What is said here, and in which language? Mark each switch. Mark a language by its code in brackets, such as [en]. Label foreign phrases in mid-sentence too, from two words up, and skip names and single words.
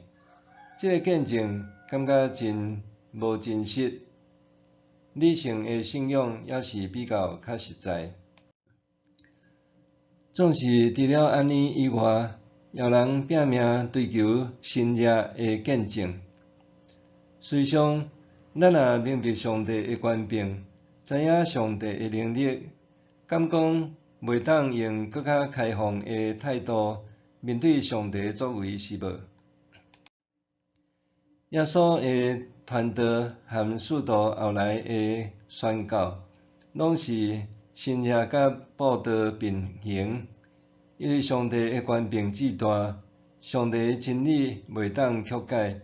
[nan] 这个见证感觉真无真实，理性的信仰也是比较较实在。总是除了安尼以外，也有人拼命追求神迹的见证。实际上，咱若明白上帝的权柄，知影上帝的能力，敢讲袂当用搁较开放的态度面对上帝的作为是无？耶稣的传道和使徒后来的宣教，拢是神迹甲报道并行，因为上帝的权柄至大，上帝的真理袂当曲解。